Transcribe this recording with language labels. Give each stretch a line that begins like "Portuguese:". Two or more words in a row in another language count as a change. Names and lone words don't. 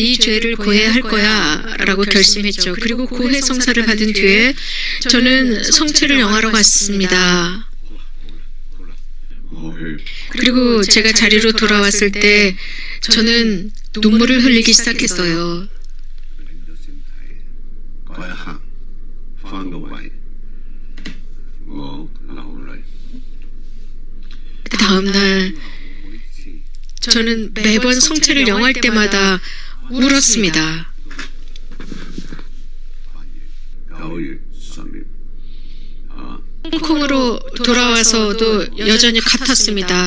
Korean: 이 죄를 고해할 거야 라고 결심했죠. 그리고 고해 성사를 받은 뒤에 저는 성체를 영하러 갔습니다.
Cantonese: 我去
Korean: 그리고 제가 자리로 돌아왔을 때 저는 눈물을 흘리기 시작했어요.
Cantonese: 嗰一刻翻到位，我流淚。
Korean: 그 다음날 저는 매번 성체를 영할 때마다 울었습니다.
Cantonese: 9 月、10月啊，
Korean: 홍콩으로 돌아와서도 여전히 같았습니다.